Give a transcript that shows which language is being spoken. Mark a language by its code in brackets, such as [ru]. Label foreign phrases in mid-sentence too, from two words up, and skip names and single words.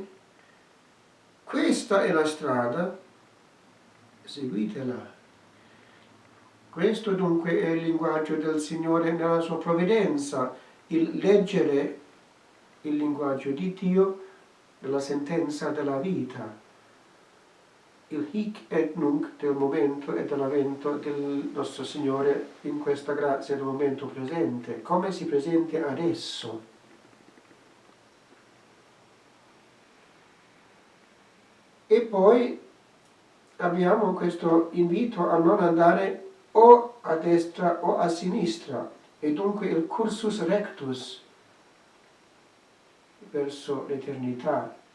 [it] Questa è la strada, seguitela. Questo dunque è il linguaggio del Signore nella sua provvidenza, il leggere il linguaggio di Dio nella sentenza della vita. Il [la] hic et nunc [it] del momento e dell'avvento del nostro Signore in questa grazia del momento presente, come si presenta adesso. E poi abbiamo questo invito a non andare o a destra o a sinistra, e dunque il [la] cursus rectus [it] verso l'eternità.